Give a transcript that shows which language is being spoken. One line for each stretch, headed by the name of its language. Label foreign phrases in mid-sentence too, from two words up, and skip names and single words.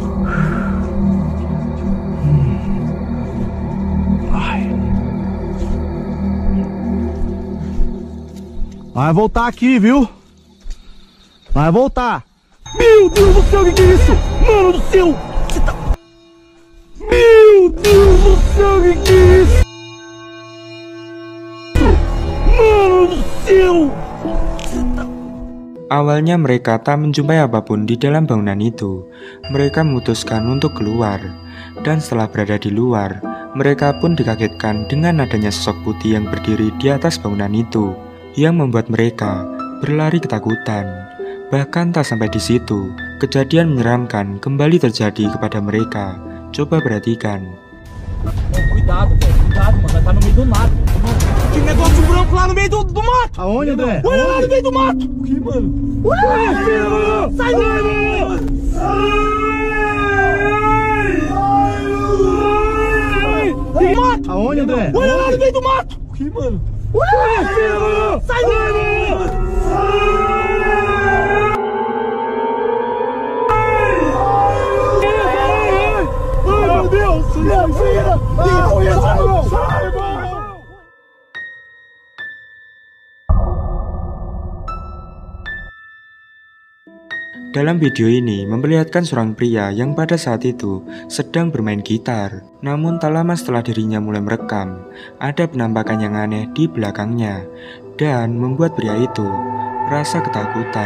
Portuguese: Vai voltar aqui, viu? Vai voltar. Meu Deus do céu, que é isso? Mano do céu! Você tá... Meu Deus do céu, que é isso? Mano do céu!
Indonesian: Awalnya mereka tak menjumpai apapun di dalam bangunan itu. Mereka memutuskan untuk keluar. Dan setelah berada di luar, mereka pun dikagetkan dengan adanya sosok putih yang berdiri di atas bangunan itu, yang membuat mereka berlari ketakutan. Bahkan tak sampai di situ, kejadian menyeramkan kembali terjadi kepada mereka. Coba perhatikan.
Portuguese: Cuidado, velho. Cuidado, mano. Tá no meio do mato. Que negócio branco lá no meio do mato! Aonde, André? Olha lá no meio do mato! O que, mano? Olha, filho! Sai daí, mano! Ai! Mato! Aonde, André? Olha lá no meio do mato! O que, mano? Olha, filho! Sai daí, mano! Ai, meu Deus! Sai, mano!
Indonesian: Dalam video ini memperlihatkan seorang pria yang pada saat itu sedang bermain gitar. Namun tak lama setelah dirinya mulai merekam, ada penampakan yang aneh di belakangnya dan membuat pria itu merasa ketakutan.